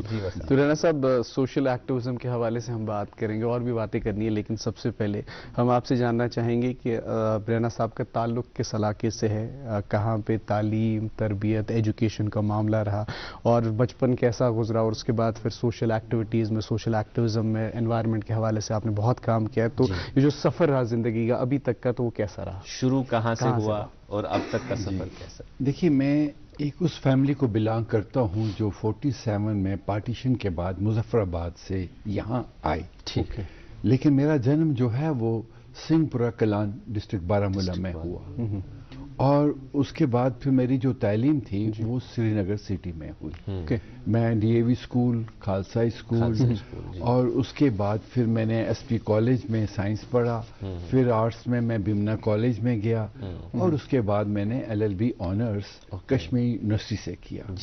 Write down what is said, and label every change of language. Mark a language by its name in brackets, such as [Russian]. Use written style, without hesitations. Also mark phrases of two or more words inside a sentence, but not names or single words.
[Urdu] تو رینا صاحب, [English] social activism [Urdu] کے حوالے سے ہم بات کریں گے اور بھی باتیں کرنی ہے, لیکن سب سے پہلے ہم آپ سے جاننا چاہیں گے کہ رینا صاحب کا تعلق کس علاقے سے ہے, کہاں پہ تعلیم, تربیت, ایجوکیشن کا معاملہ رہا, اور بچپن کیسا گزرا, اور اس کے بعد پھر [English] social activities [Urdu] میں, [English] social activism [Urdu] میں, انوائرمنٹ کے حوالے سے آپ نے بہت کام کیا, تو یہ جو سفر رہا زندگی کا ابھی تک کا, تو وہ کیسا رہا, شروع کہاں سے ہوا اور اب تک کا سفر کیسا؟ دیکھیے, میں ایک اس فیملی کو بلانگ کرتا ہوں جو 47 میں پارٹیشن کے بعد مظفر آباد سے یہاں آئی. ٹھیک ہے. لیکن میرا جنم جو ہے وہ سنگھ پورہ کلان ڈسٹرکٹ بارہمولہ میں ہوا, اور اس کے بعد پھر میری جو تعلیم تھی وہ سری نگر سٹی میں ہوئی. میں ڈی اے وی اسکول, خالصہ اسکول, اور اس کے بعد پھر میں نے ایس پی کالج میں سائنس پڑھا, پھر آرٹس میں بمنا کالج میں گیا, اور اس کے بعد میں نے [English] LLB Honours [Urdu] کشمیر یونیورسٹی سے کیا.